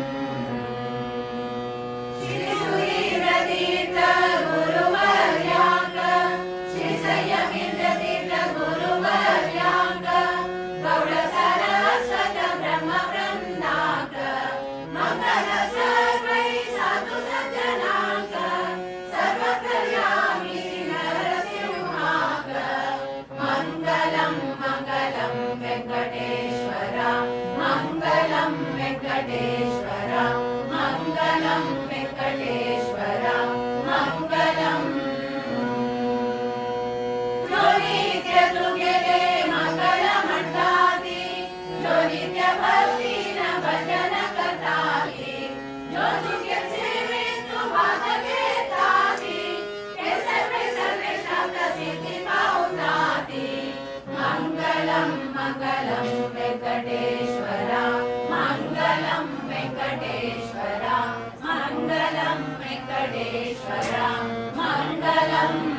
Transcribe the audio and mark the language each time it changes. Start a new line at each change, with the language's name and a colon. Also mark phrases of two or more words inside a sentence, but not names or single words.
Konkani: श्रीसूर्यतीर्थ गुरुवर्याङ्क श्रीसंयमीर्थ गुरुवर्याङ्क गौड सरस्वत ब्रह्मवृन्दाङ्क मङ्गल सर्वै साधु सज्जनाङ्क सर्वकल्याणि
Sanskrit: मङ्गलं मङ्गलं वेङ्कटेश्वर मङ्गलं वेङ्कटेश्वर मङ्गलं वेङ्कटेश्वर मङ्गलम्
Konkani: जो नित्य तुगे मङ्गलमण्डाति जो नित्य भक्तिन भजन करताति जो तुगे सेवितु भाग घेताति हे सर्वे सर्वे शब्द सिद्धि पावताति
Sanskrit: मङ्गलं मङ्गलं वेङ्कटेश्वर मङ्गलं वेङ्कटेश्वर मङ्गलं वेङ्कटेश्वर मङ्गलम्